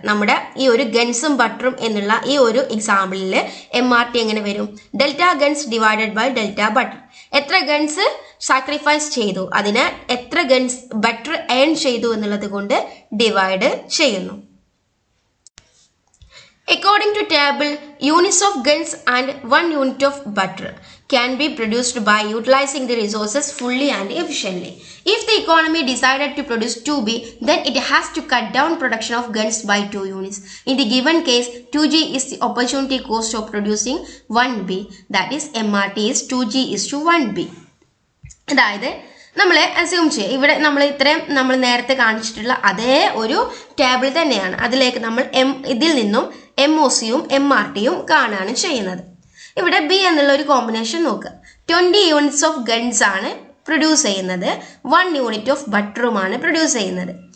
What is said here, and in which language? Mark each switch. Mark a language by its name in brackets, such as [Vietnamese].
[Malayalam] നമ്മുടെ ഈ ഒരു ഗൺസും ബട്ടറും എന്നുള്ള ഈ ഒരു എക്സാമ്പിളിൽ MRT എങ്ങനെ വരും? Delta guns divided by delta butter. എത്ര ഗൺസ് സാക്രിഫൈസ് ചെയ്തു അതിന് എത്ര ഗൺസ് ബട്ടർ ഏൺ ചെയ്തു എന്നുള്ളത് കൊണ്ട് ഡിവൈഡ് ചെയ്യുന്നു. [English] According to table, units of guns and 1 unit of butter can be produced by utilizing the resources fully and efficiently. If the economy decided to produce 2B, then it has to cut down production of guns by 2 units. In the given case, 2G is the opportunity cost of producing 1B. That is, MRT is 2G is to 1B. [Malayalam] അതായത് നമ്മൾ assume ചെയ്യുക, ഇവിടെ നമ്മൾ ഇത്രയും നമ്മൾ നേരത്തെ കാണിച്ചിട്ടുള്ള അതേ ഒരു ടേബിൾ തന്നെയാണ്. അതിലേക്ക് നമ്മൾ ഇതിൽ നിന്നും MOCയും MRTയും കാണുകയാണ് ചെയ്യുന്നത്. ഇവിടെ B എന്നുള്ള ഒരു കോമ്പിനേഷൻ നോക്കുക. 20 യൂണിറ്റ്സ് ഓഫ് ഗൺസ് ആണ് പ്രൊഡ്യൂസ് ചെയ്യുന്നത്, 1 യൂണിറ്റ് ഓഫ് ബട്ടറുമാണ് പ്രൊഡ്യൂസ് ചെയ്യുന്നത്.